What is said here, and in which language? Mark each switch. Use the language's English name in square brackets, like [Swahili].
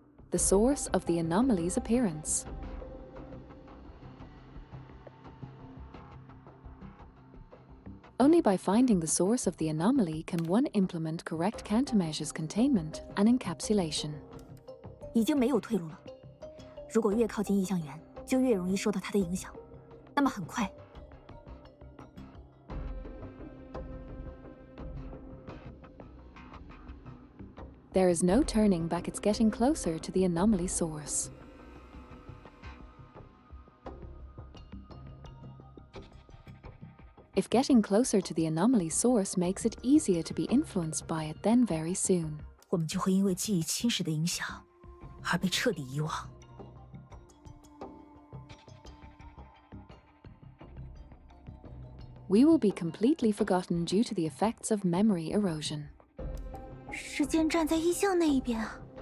[English] The source of the anomaly's appearance. Only by finding the source of the anomaly can one implement correct countermeasures containment and encapsulation. [Chinese] 已经没有退路了。如果越靠近异象源，就越容易受到它的影响。那么很快， [English] There is no turning back, it's getting closer to the anomaly source. If getting closer to the anomaly source makes it easier to be influenced by it, then very soon [Chinese] 我们就会因为记忆侵蚀的影响而被彻底遗忘。 [English] we will be completely forgotten due to the effects of memory erosion. [Chinese] 时间站在异象那一边啊。